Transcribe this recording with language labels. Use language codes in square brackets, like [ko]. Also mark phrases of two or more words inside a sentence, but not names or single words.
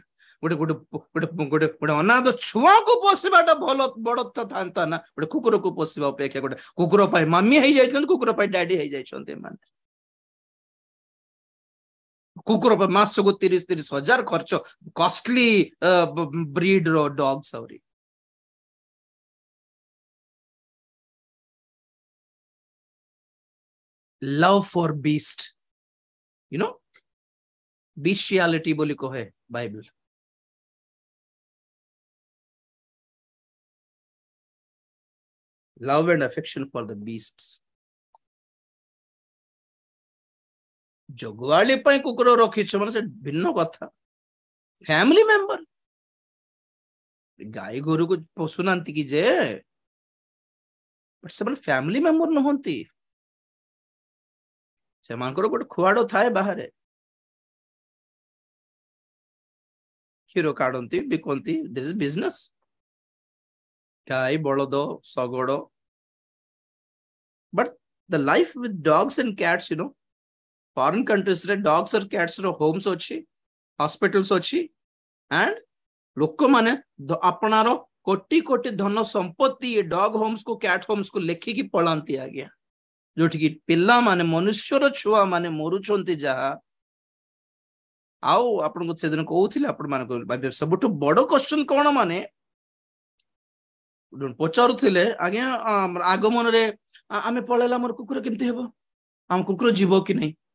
[or] ଗୋଟେ ଗୋଟେ ଗୋଟେ ଗୋଟେ ଗୋଟେ ଅନାଥ ଛୁଆକୁ ପୋଷିବାଟା ଭଲ ବଡ ଥାନ୍ତା ନା, ଗୋଟେ କୁକୁରକୁ ପୋଷିବା ଅପେକ୍ଷା। ଗୋଟେ କୁକୁର ପାଇଁ ମାମି ହେଇଯାଇଛନ୍ତି, କୁକୁର ପାଇଁ ଡାଡି ହେଇଯାଇଛନ୍ତି ଏମାନେ। କୁକୁର ପାଇଁ ମାସକୁ 30,000 ଖର୍ଚ୍ଚ, [en] costly breed [or] ର ଡଗ୍ସ। [en] ଆହୁରି love for beast, you know, bestiality [or] ବୋଲି କହେ ବାଇବଲ। [en] love and affection for the beasts। [or] ଜଗୁଆଳି ପାଇଁ କୁକୁର ରଖିଛ ମାନେ ସେ ଭିନ୍ନ କଥା। [en] family member, [or] ଗାଈ ଗୋରୁକୁ ପୋଷୁନାହାନ୍ତି କି ଯେ, ସେମାନେ [en] family member [or] ନୁହନ୍ତି। ସେମାନଙ୍କର ଗୋଟେ ଖୁଆଡ ଥାଏ ବାହାରେ, କ୍ଷୀର କାଢନ୍ତି, ବିକନ୍ତି, ବିଜନେସ। ଗାଈ, ବଳଦ, ଶଗଡ। [en] But the life with dogs and cats, you know, foreign countries ରେ dogs or cats ର homes ଅଛି, hospitals ଅଛି, and [or] ଲୋକମାନେ ଆପଣାର କୋଟି କୋଟି ଧନ ସମ୍ପତ୍ତି [en] dog homes କୁ, cat homes [or] କୁ ଲେଖିକି ପଳାନ୍ତି ଆଜ୍ଞା। ଯୋଉଠିକି ପିଲାମାନେ, ମନୁଷ୍ୟର ଛୁଆ ମାନେ ମରୁଛନ୍ତି ଯାହା। ଆଉ ଆପଣଙ୍କୁ ସେଦିନ କହୁଥିଲେ, ଆପଣ ମାନଙ୍କୁ ସବୁଠୁ ବଡ କ୍ୱେଶ୍ଚନ କଣ, ମାନେ ପଚାରୁଥିଲେ ଆଜ୍ଞା ଆଗମନରେ ଆମେ ପଳେଇଲା ଆମର କୁକୁର କେମିତି ହେବ, ଆମ କୁକୁର ଯିବ କି ନାହିଁ?